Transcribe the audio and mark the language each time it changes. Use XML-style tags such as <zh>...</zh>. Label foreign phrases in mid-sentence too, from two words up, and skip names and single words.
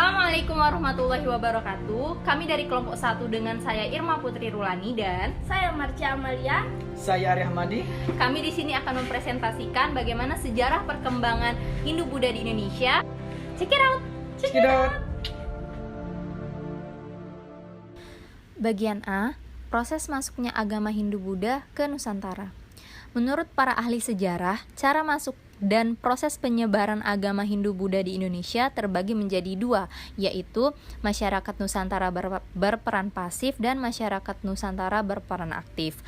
<ar>السلام عليكم ورحمة الله وبركاته.</ar> <id>Kami dari kelompok 1 dengan saya Irma Putri Rulani dan saya Marcia Amalia. Saya Ari Ahmadi. Kami di sini akan mempresentasikan bagaimana sejarah perkembangan Hindu-Buddha di Indonesia.</id> <en>Check it out. Check it out.</en> <id>Bagian A, proses masuknya agama Hindu-Buddha ke Nusantara. Menurut para ahli sejarah, cara masuk dan proses penyebaran agama Hindu-Buddha di Indonesia terbagi menjadi dua, yaitu masyarakat Nusantara berperan pasif dan masyarakat Nusantara berperan aktif.</id>